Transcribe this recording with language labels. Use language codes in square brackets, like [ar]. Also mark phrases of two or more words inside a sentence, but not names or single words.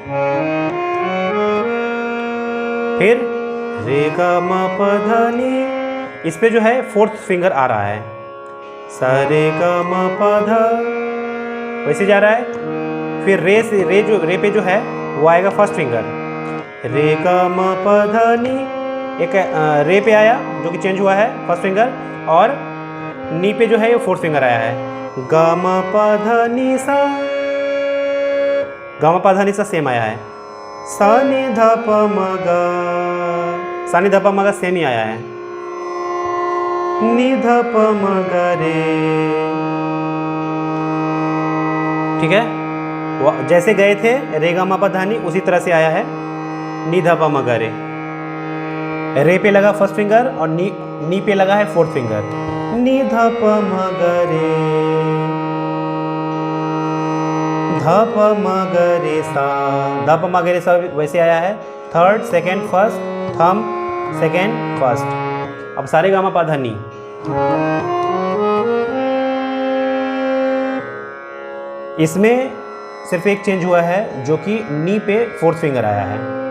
[hi] फिर रे गामा पा धा नी, इस पे जो है [en] fourth finger [hi] आ रहा है, सारे गामा पा धा, वैसे जा रहा है। फिर रे पे जो है वो आएगा [en] first finger, [hi] रे गामा पा धा नी, एक रे पे आया जो कि चेंज हुआ है [en] first finger, [hi] और नी पे जो है ये [en] fourth finger [hi] आया है, गा म प ध नि सा, गा म प ध नि सा सेम आया है, सा नि ध प म ग, सा नि ध प म ग सेम ही आया है, नि ध प म ग रे, ठीक है। जैसे गए थे रे गा म प ध नि, उसी तरह से आया है नि ध प म ग रे। रे पे लगा [en] first finger [hi] और नी पे लगा है [en] fourth finger, [hi] नि ध प म ग रे, ध प म ग रे सा, ध प म ग रे सा वैसे आया है, [en] third second first, [hi] थम [en] second first. [hi] अब सारे गामा पा धा नी, इसमें सिर्फ एक चेंज हुआ है जो कि नी पे [en] fourth finger [hi] आया है।